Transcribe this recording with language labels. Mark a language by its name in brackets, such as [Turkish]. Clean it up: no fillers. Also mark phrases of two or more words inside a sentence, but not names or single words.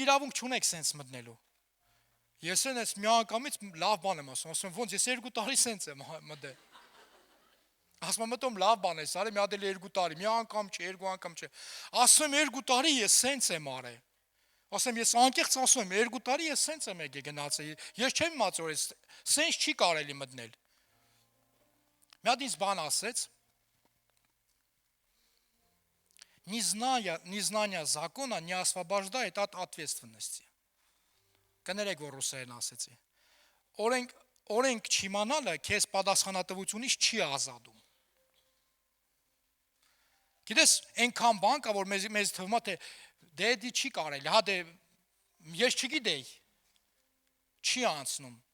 [Armenian] իրավունք չունեք սենց մտնելու։ Ես այնպես միանգամից լավ բան եմ ասում ոնց ես 2 տարի սենց եմ մտել։ Ասում մտում լավ բան է, արի մի հատ էլ 2 տարի, մի անգամ չէ, 2 անգամ չէ։ Ասում 2 տարի ես սենց եմ արել։ Ասում ես անկեղծ ասում եմ 2 տարի ես սենց եմ եկել գնացել։ Ես չեմ իմացել, որ սենց չի կարելի մտնել։ Մի հատ ինձ բան ասեց, [Russian] незнание закона не освобождает от ответственности։ [Armenian] Կներեք, որ ռուսերեն ասեցի։ Օրենք չիմանալը քեզ պատասխանատվությունից չի ազատում։ Գիտես, այնքան բան կա, որ մեզ թվում է, թե դե չի կարելի, հա դե ես չգիտեի։ Չի անցնում։